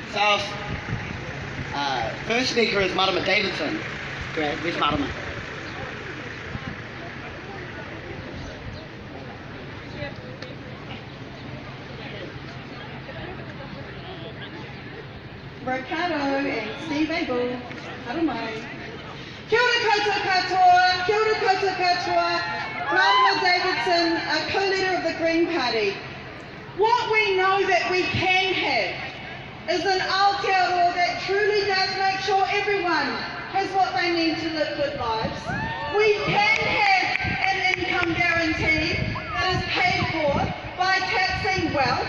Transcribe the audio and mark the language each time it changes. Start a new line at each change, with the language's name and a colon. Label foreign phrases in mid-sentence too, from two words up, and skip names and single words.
English: our first speaker is Marama Davidson. Great, where's Marama? Ricardo and Steve Abel,
Māori: haru mai. Kia ora koutou katoa, kia ora koutou katoa.
English: Marama Davidson, a co-leader of the Green Party. What we know that we can have is an Aotearoa that truly does make sure everyone has what they need to live good lives. We can have an income guarantee that is paid for by taxing wealth.